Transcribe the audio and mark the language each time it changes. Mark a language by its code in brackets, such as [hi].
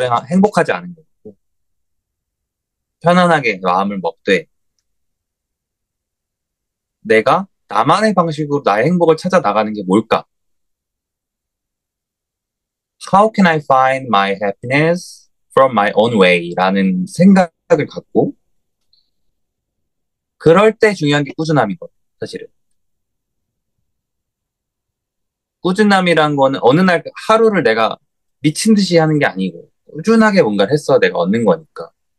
[ko] 행복하지 않은 거고, 편안하게 마음을 먹되, 내가 나만의 방식으로 나의 행복을 찾아 나가는 게 뭘까? [en] How can I find my happiness from my own way? [ko] 라는 생각을 갖고, 그럴 때 중요한 게 꾸준함이거든, 사실은. 꾸준함이란 거는 어느 날 하루를 내가 미친 듯이 하는 게 아니고, 꾸준하게 뭔가를 했어 내가 얻는 거니까.